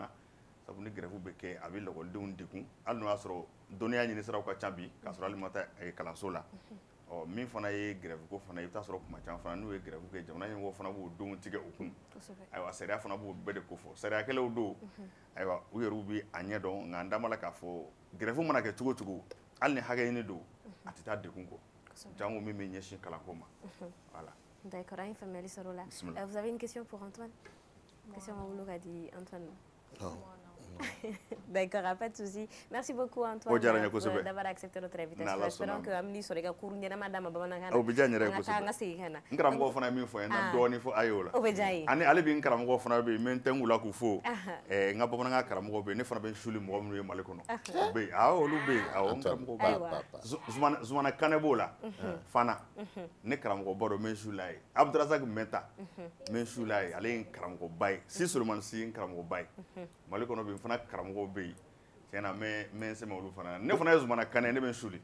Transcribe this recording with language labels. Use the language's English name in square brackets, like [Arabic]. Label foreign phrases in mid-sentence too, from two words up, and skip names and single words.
[Bambara] na sabu ni grève bɛ kɛ a bɛ lakɔlidenw degun hali n'o y'a sɔrɔ dɔnniya ɲini siraw ka ca bi k'a sɔrɔ hali ma taa kalanso la min fana ye grève ko fana i bɛ taa sɔrɔ kuma caman fana n'u ye grève kɛ jamana ɲɛmɔgɔ fana b'o denw tigɛ u kun ayiwa sariya fana b'o bɛɛ de ko fɔ sariyakɛlaw don ayiwa u yɛrɛw bɛ a ɲɛ dɔn nka an dan b'a la k'a fɔ grève mana kɛ cogo o cogo hali ni hakɛ ɲini don a tɛ taa degun kɔ jango min bɛ ɲɛsin kalanko ma voilà. D'accord, an ye faamuyali sɔrɔ o la. [French] Vous avez une question pour Antoine? [Bambara] Question ma bolo ka di Antoine. [French] D'accord, pas de souci. Merci beaucoup Antoine d'avoir accepté notre invitation. Espérons que Amni sera ka cours [Bambara] ɲɛnama d'a ma bamanankan na. O bɛ diya n yɛrɛ ye kosɛbɛ. An ka segin ka na. N karamɔgɔ fana ye min fɔ n ye na dɔɔnin fɔ a ye o la. O bɛ diya n ye. Ani ale bɛ n karamɔgɔ fana bɛ yen n bɛ n tɛnku la k'u fo. N ka bamanankan karamɔgɔ bɛ yen ne fana bɛ n suli mɔgɔ minnu ye Mali kɔnɔ. O bɛ yen olu bɛ yen awɔ n karamɔgɔ b'a Zumana Kane b'o la Fana ne karamɔgɔba dɔ n bɛ n suli a ye Abdrazak Mɛnta n bɛ n suli a ye ale ye n karamɔgɔba ye Si Solomani Si ye n karamɔgɔba ye Mali kɔnɔ bɛ yen fana karamɔgɔw bɛ yen tiɲɛna n bɛ n sɛmɛ olu fana ne fana ye Zumana Kane ne bɛ n suli